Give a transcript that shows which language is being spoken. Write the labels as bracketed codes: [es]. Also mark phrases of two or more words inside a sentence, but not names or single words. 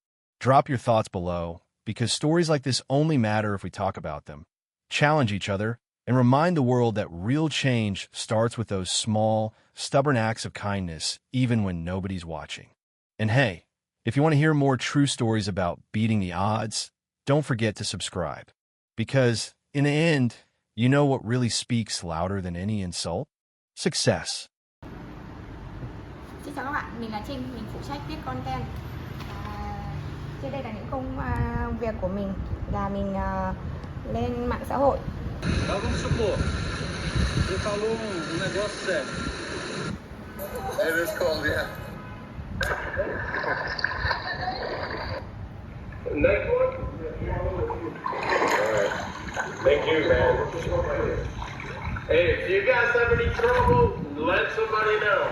[en] Drop your thoughts below, because stories like this only matter if we talk about them, challenge each other, and remind the world that real change starts with those small, stubborn acts of kindness, even when nobody's watching. And hey, if you want to hear more true stories about beating the odds, don't forget to subscribe. Because, in the end, you know what really speaks louder than any insult? Success. [vi] Xin chào các bạn, mình là Trinh, mình phụ trách viết content. Trên đây là những công việc của mình là mình lên mạng xã hội. [pt] Vamos supor, você falou negócio sério. [en] It is cold, yeah. Next one? Alright. Thank you, man. Hey, if you guys have any trouble, let somebody know.